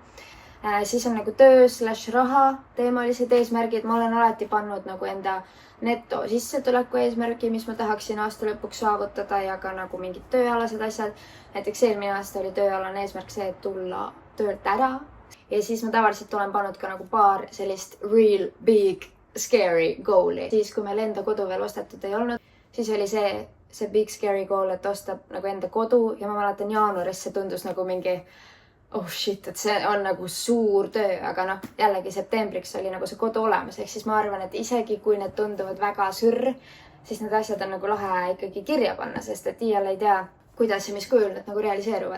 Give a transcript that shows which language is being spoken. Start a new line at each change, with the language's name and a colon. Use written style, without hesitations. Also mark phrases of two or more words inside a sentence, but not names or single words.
Estonian: Siis on nagu töö/raha teemalised eesmärgid. Ma olen alati pannud nagu enda neto sissetuleku eesmärgi, mis ma tahaksin aasta lõpuks saavutada ja ka nagu mingid tööalased asjad. Näiteks eelmine aasta oli tööalane eesmärk see, et tulla töölt ära. Ja siis ma tavaliselt olen pannud ka nagu paar sellist
English: real big scary goal'i.
Estonian: Siis kui meil enda kodu veel ostetud ei olnud, siis oli see
English: big scary goal,
Estonian: et osta nagu enda kodu ja ma mäletan jaanuaris see tundus nagu mingi
English: oh shit,
Estonian: et see on nagu suur töö, aga jällegi septembriks oli nagu see kodu olemas. Ehk siis ma arvan, et isegi kui need tunduvad väga sürr, siis need asjad on nagu lahe ikkagi kirja panna, sest et iial ei tea, kuidas ja mis kujul need nagu realiseeruvad.